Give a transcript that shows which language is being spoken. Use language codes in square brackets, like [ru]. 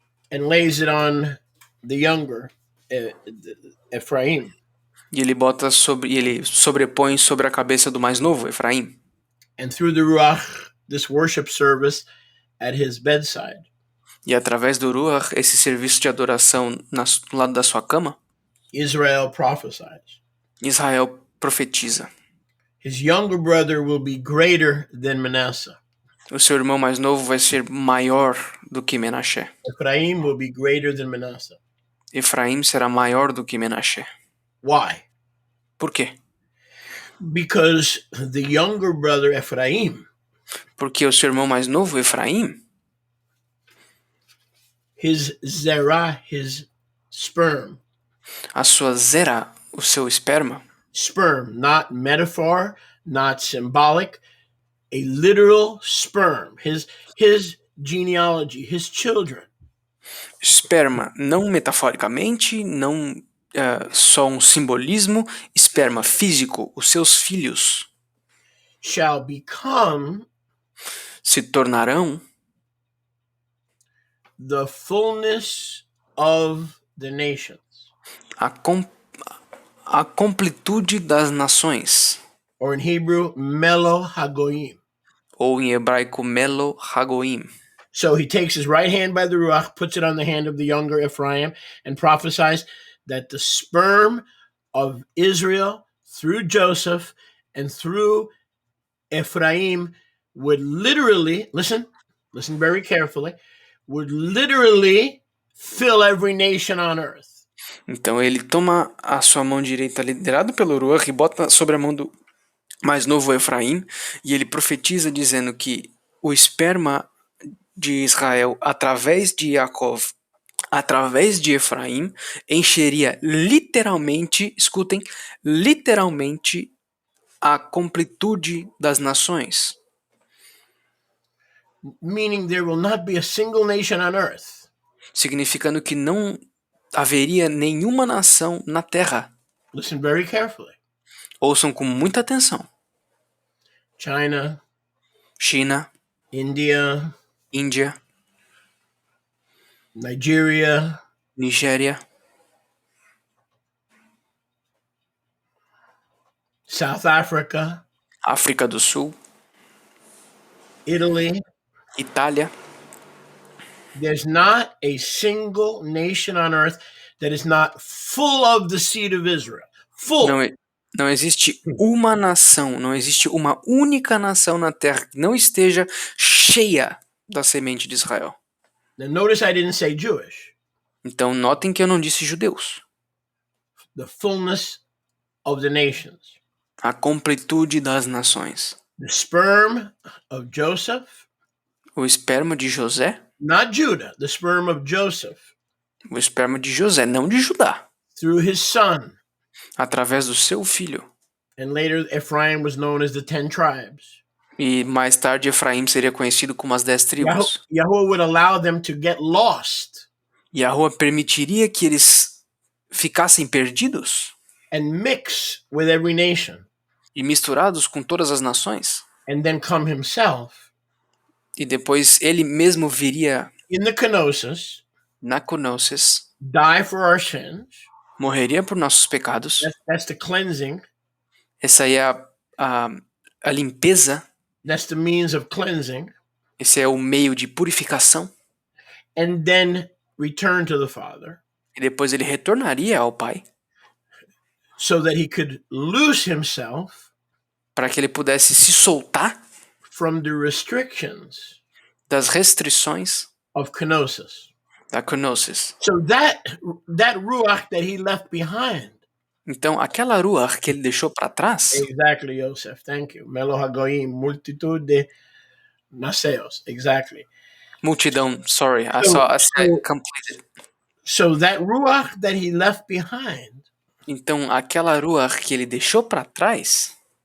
[en] and lays it on the younger Ephraim. [pt] e ele sobrepõe sobre a cabeça do mais novo, Efraim. [en] And through the Ruach, this worship service at his bedside, [pt] E através do Ruach, esse serviço de adoração no lado da sua cama, [en] Israel prophesies. [pt] Israel profetiza. [en] His younger brother will be greater than Manasseh. [pt] O seu irmão mais novo vai ser maior do que Menashe. [en] Ephraim will be greater than Manasseh. [pt] Efraim será maior do que Menashe. [en] Why? [pt] Por quê? [en] Because the younger brother Ephraim, [pt] Porque o seu irmão mais novo, Efraim, [en] his zerah, his sperm, [pt] a sua zera, o seu esperma, [en] not metaphor, not symbolic, a literal sperm, his genealogy, his children, [pt] esperma, não metaforicamente, não só um simbolismo, esperma físico, os seus filhos [en] shall become [pt] se tornarão [en] the fullness of the nations. [pt] a completude das nações, [en] Or in Hebrew, Melo Hagoyim. [pt] ou em hebraico, Melo Hagoim. [en] So he takes his right hand by the Ruach, puts it on the hand of the younger Ephraim, and prophesies that the sperm of Israel through Joseph and through Ephraim would literally, listen very carefully, would literally fill every nation on earth. [pt] Então ele toma a sua mão direita, liderado pelo Ruach, e bota sobre a mão do mais novo Efraim, e ele profetiza dizendo que o esperma de Israel, através de Yaakov, através de Efraim, encheria literalmente, escutem, literalmente a completude das nações. [en] Meaning there will not be a single nation on earth. [pt] Significando que não haveria nenhuma nação na Terra. [en] Listen very carefully. [pt] Ouçam com muita atenção. [en] China, [pt] China, [en] India, [pt] Índia, [en] Nigeria, [pt] Nigéria, [en] South Africa, [pt] África do Sul, [en] Italy. [pt] Itália. [en] There's not a single nation on earth that is not full of the seed of Israel. [pt] Não, [en] Full. [pt] não existe uma nação, não existe uma única nação na Terra que não esteja cheia da semente de Israel. [en] Now, notice I didn't say Jewish. [pt] Então, notem que eu não disse judeus. [en] The fullness of the nations. [pt] A completude das nações. [en] The sperm of Joseph. [pt] O esperma de José. [en] Not Judah, the sperm of Joseph. [pt] O esperma de José, não de Judá. [en] Through his son. [pt] Através do seu filho. [en] And later Ephraim was known as the 10 tribes. [pt] E mais tarde Efraim seria conhecido como as 10 tribos. [en] Yahweh would allow them to get lost. [pt] Yahweh permitiria que eles ficassem perdidos. [en] And mix with every nation. [pt] E misturados com todas as nações. [en] And then come himself. [pt] E depois ele mesmo viria [en] in the kenosis, [pt] na kenosis, [en] die for our sins. [pt] Morreria por nossos pecados. [en] That's the cleansing. [pt] Essa aí é a limpeza. [en] That's the means of cleansing. [pt] Esse é o meio de purificação. [en] And then return to the Father. [pt] E depois ele retornaria ao Pai. [en] So that he could loose himself. [pt] Para que ele pudesse se soltar. [en] From the restrictions. [pt] Das restrições. [en] Of kenosis. [pt] Da kenosis. [en] So that ruach that he left behind. [pt] Então, aquela ruach que ele deixou para trás. [en] Exactly, Joseph. Thank you. Melo hagoim, [pt] multitude de naseos. [en] Exactly. [pt] Multidão. [en] Sorry, I said completed. So that ruach that he left behind. [pt] Então, aquela ruach que ele deixou para trás.